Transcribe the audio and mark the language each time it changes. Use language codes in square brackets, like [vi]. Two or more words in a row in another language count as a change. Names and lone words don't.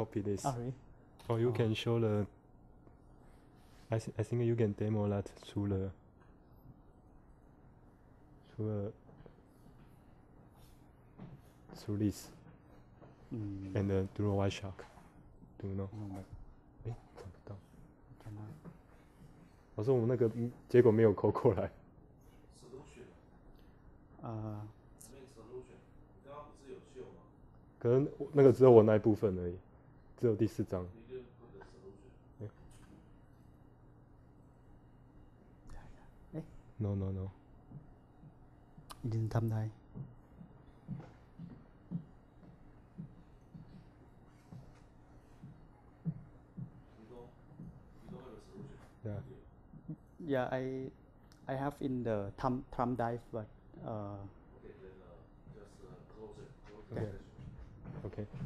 [en] Oh, really? Or you can show the I think you can demo that through the through this and through Wireshark. Do you know? [zh] 哎，找不到。老师，我们那个结果没有扣过来。可能那个只有我那一部分而已，只有第4 章。No. [th] ยินทำได้ [en] Yeah, I have in the thumb drive, but Okay.